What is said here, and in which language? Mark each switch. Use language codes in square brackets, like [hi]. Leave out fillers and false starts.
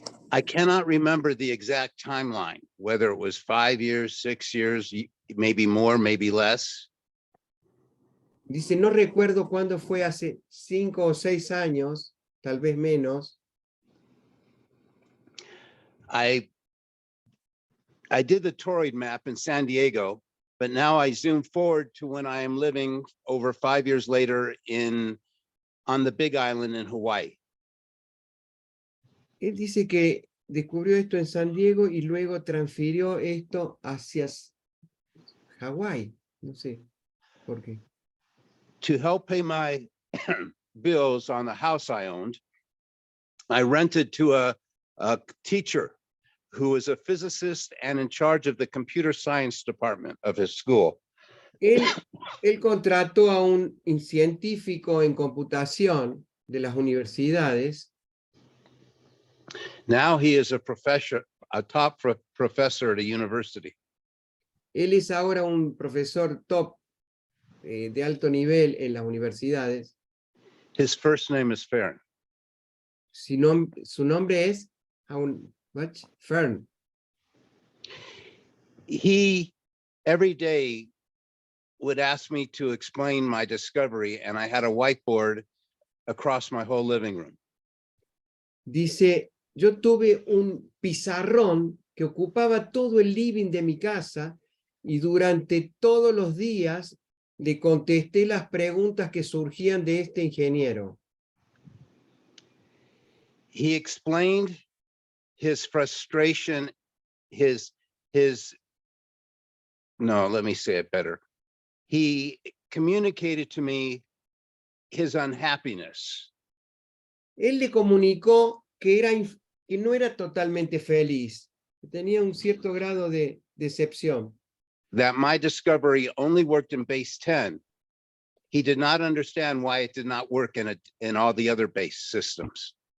[en] I cannot remember the exact timeline, whether it was 5 years, 6 years, maybe more, maybe less. [es] Dice, no recuerdo cuándo fue, hace 5 o 6 años, tal vez menos. [en] I did the toroid map in San Diego, but now I zoom forward to when I am living over 5 years later on the Big Island in Hawaii. [es] Él dice que descubrió esto en San Diego y luego transfirió esto hacia Hawái. No sé por qué. [en] To help pay my bills on the house I owned, I rented to a teacher who was a physicist and in charge of the computer science department of his school. [es] Él contrató a un científico en computación de las universidades. [en] Now he is a top professor at a university. [es] Él es ahora un profesor top de alto nivel en las universidades. [en] His first name is Fern. [es] Su nombre es Fern. [en] He every day would ask me to explain my discovery, and I had a whiteboard across my whole living room. [es] Dice, yo tuve un pizarrón que ocupaba todo el living de mi casa y durante todos los días le contesté las preguntas que surgían de este ingeniero. [en] He explained his frustration, no, let me say it better. He communicated to me his unhappiness. [es] Él le comunicó que no era totalmente feliz, que tenía un cierto grado de decepción. [en] That my discovery only worked in base 10. He did not understand why it did not work in all the other base systems.